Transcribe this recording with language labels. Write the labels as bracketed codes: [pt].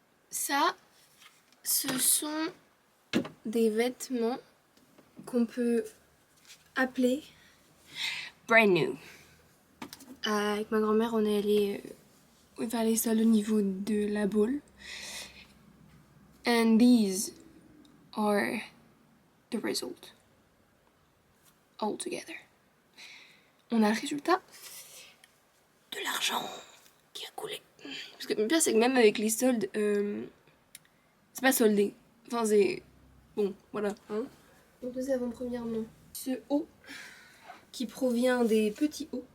[fr] Ça, ce sont des vêtements qu'on peut appeler [en] brand new. [fr] Avec ma grand-mère, on est allé on va faire les soldes au niveau de la boule. [en] And these are the result. All together. [fr] On a le résultat de l'argent qui a coulé. Parce que le pire c'est que même avec les soldes, c'est pas soldé. Enfin c'est... Bon, voilà. Hein. Donc nous avons premièrement ce haut qui provient des petits hauts.